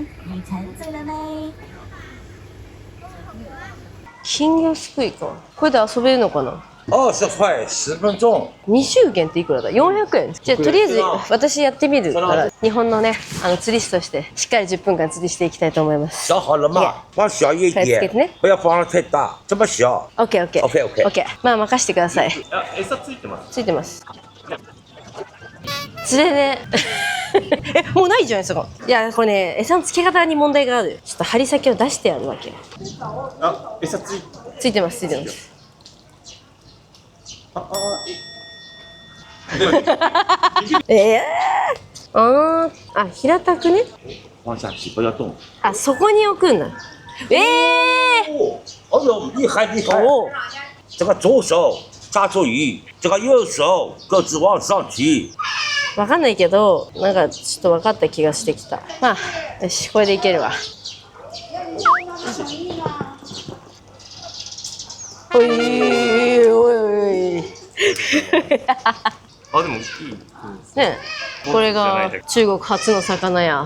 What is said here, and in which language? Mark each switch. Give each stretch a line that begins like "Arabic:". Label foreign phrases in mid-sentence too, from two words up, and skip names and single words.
Japanese: 金魚すくいか。これで遊べるのかな
Chinese: 20块10分钟。
Japanese: ？20元っていくらだ？ 400 円。じゃあとりあえず私やってみるから、日本のね、釣り師としてしっかり10分間釣りしていきたいと思います。
Chinese: 小好了嘛，放小一点，不要放得太大，这么小。
Japanese: オッケーオッケー。オッケーオッケー。オッケー。まあ任してください。あ、餌ついてます。ついてます。釣れね。もうないじゃないですか。いや、これね、餌の付け方に問題がある。ちょっと針先を出してやるわけ。あ、餌ついてます、ついてます。あ、平たくね。
Chinese: 放下去，不要动。
Japanese: あ、そこに置くんだ。
Chinese: 哦呦，厉害厉害！这个左手抓住鱼，这个右手各自往上提。
Japanese: わかんないけど、なんかちょっと分かった気がしてきた。まあ、よし、これでいけるわ。おいおい。あ、でもいい。ね、これが中国初の魚や。